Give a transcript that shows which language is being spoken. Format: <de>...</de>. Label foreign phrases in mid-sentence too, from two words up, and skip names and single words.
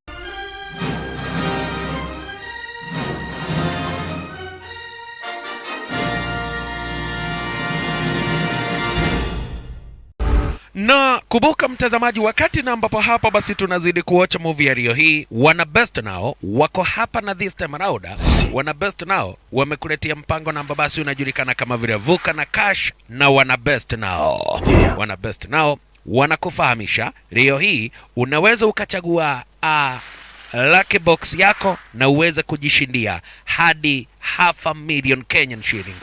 <sw>Na kumbuka mtazamaji, wakati na ambapo hapa basi tunazidi kuwatch movie ya Rio hii, wana best nao wako hapa na</sw> <en>this time around</en> <sw>wana best nao wamekuletea mpango na ambao basi unajulikana kama vile Vuka na Cash. Na wana best nao wanakufahamisha Rio hii unaweza ukachagua</sw> <en>lucky box</en> <sw>yako na uweze kujishindia hadi $500,000</sw> <en>Kenyan shillings.</en>